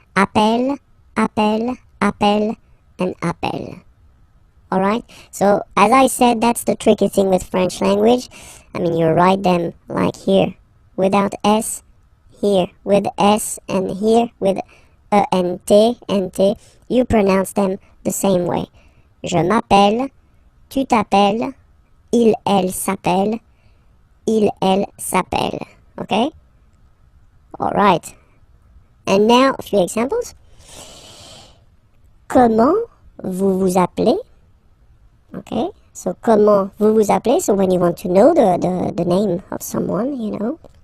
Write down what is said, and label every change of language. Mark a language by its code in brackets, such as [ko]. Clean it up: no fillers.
[fr] Appel, appel, appel, and appel. Alright? [en] So, as I said, that's the tricky thing with French language. I mean, you write them like here, without S, here with S, and here with E and T, you pronounce them the same way. [fr] Je m'appelle, tu t'appelles, il, elle s'appelle, il, elle s'appelle. Okay? Alright. [en] And now, a few examples. [fr] Comment vous vous appelez? Okay, so comment vous vous appelez? [en] So when you want to know the name of someone, you know.